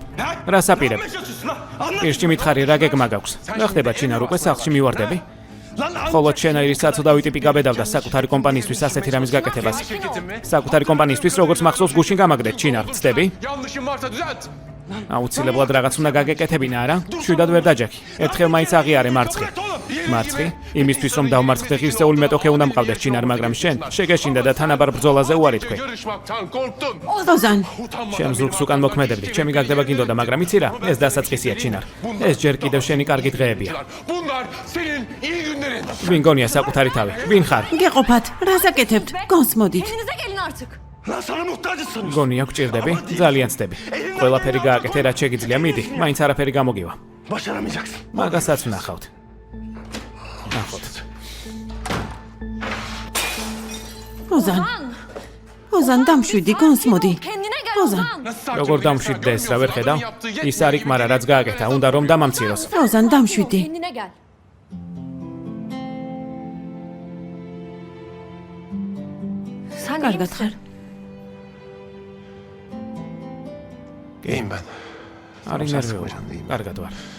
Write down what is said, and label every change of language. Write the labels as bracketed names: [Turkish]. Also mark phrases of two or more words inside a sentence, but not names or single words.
[Georgian] რა საპირებ? პირში მითხარი რა გეგმა გაქვს? რა ხდება ჩინარ უკვე სახლში მივარდები? ხოლო შენაირი საწოდავი ტიპი გაბედავდა საკუთარი კომპანიისთვის ასეთი რამის გაკეთებას. საკუთარი კომპანიისთვის როგორც მახსოვს გუშინ გამაგდეთ ჩინარ, ვწდები? [Turkish] Yanlışım varsa düzelt. [Georgian] აუცილებლად რაღაც უნდა გაგეკეთებინა, არა? შვიდად ვერ დაჯექი. ერთხელ მაინც აღიარე მარცხი. მარცხი? იმისთვის რომ დავმარცხდე ღირსეული მეტოქე უნდა მყავდეს ჩინარ, მაგრამ შენ შეგეშინდა და თანაბარ ბრძოლაზე უარი თქვი. [Turkish] Yarışmaktan korktun. [Georgian] ოზან, ჩემ ზურგს უკან მოქმედებდი. ჩემი გაგდება გინდოდა, მაგრამ იცი რა? ეს დასაწყისია ჩინარ. ეს ჯერ კიდევ შენი კარგი დღეებია. [Turkish] Bunlar senin iyi günlerin. [Georgian] ვინ გონია საკუთარი თავი? ვინ ხარ? გეყოფათ, რას აკეთებთ? გონსმოდით. გონია გჭირდები? ძალიან ცდები. ყველაფერი გააკეთე რაც შეგიძლია, მიდი, მაინც არაფერი გამოგივა. მაგასაც ვნახავთ. ნახოთ. ოზან. ოზან, დამშვიდი, გონსმოდი. ოზან, როგორ დამშვიდდე ეს რა ვერ ხედავ? ის არ იკმარა რაც გააკეთა, უნდა რომ დამამციროს. ოზან, დამშვიდი. კარგად ხარ? [Turkish] İyiyim ben. [Georgian] არ ინერვიულო. კარგად ვარ.